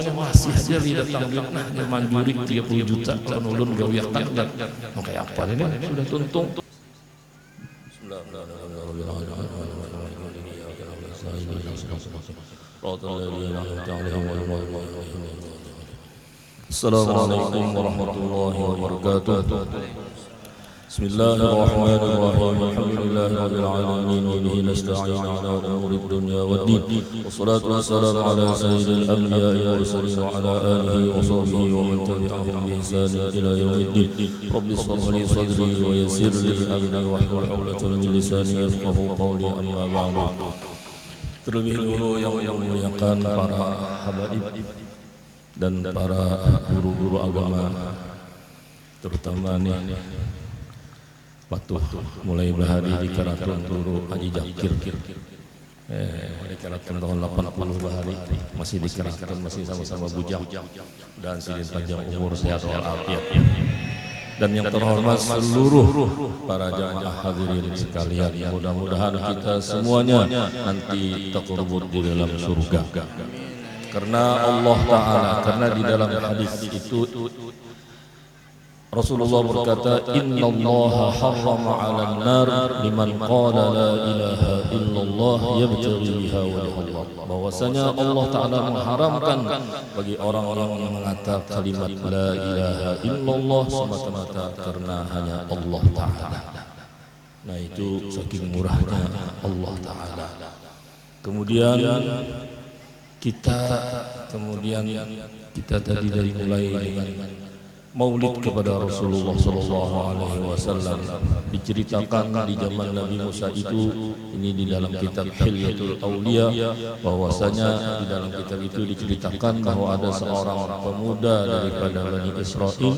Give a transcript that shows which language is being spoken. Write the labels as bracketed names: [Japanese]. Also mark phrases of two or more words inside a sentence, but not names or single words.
[Banjar] masih aja lihat tanggung nah manjuri 30 juta kalau ulun gawe tanggal kayak apa ini sudah tuntung. [Arabic] السلام عليكم ورحمة الله وبركاته. بسم الله الرحمن الرحيم. الحمد لله رب العالمين وبه نستعين على أمور الدنيا والدين. والصلاة والسلام على سيد الأنبياء والمرسلين وعلى آله وصحبه ومن تبعهم بإحسان إلى يوم الدين. رب اشرح لي صدري ويسر لي أمري واحلل عقدة من لساني يفقهوا قولي، أما بعد. [Indonesian] Terlebih dahulu yang memuliakan para habaib dan para guru-guru agama, terutama nih patuh mulai bahari di Karatun Turu Haji Jakir di Karatun tahun 80 bahari masih di Karatun, masih sama-sama bujang dan sidin panjang umur sehat walafiat. Dan yang terhormat seluruh para jamaah hadirin sekalian, mudah-mudahan kita semuanya nanti terkubur di dalam surga karena Allah Ta'ala. Karena di dalam hadis itu Rasulullah berkata, [Arabic] إن الله حرم على النار لمن قال لا إله إلا الله يبتغي بها وجه الله. [Indonesian] Bahwasanya Allah Ta'ala mengharamkan bagi orang-orang yang mengatakan kalimat [Arabic] لا إله إلا الله [Indonesian] semata-mata karena hanya Allah Ta'ala. Nah, itu saking murahnya Allah Ta'ala. Kemudian kita tadi dari mulai dengan Maulid kepada Rasulullah [Arabic] صلى الله عليه وسلم, [Indonesian] diceritakan di zaman Nabi Musa itu, ini di dalam kitab Hilyatul Auliya, bahwasanya di dalam kitab itu diceritakan bahwa ada seorang pemuda daripada Bani Israel.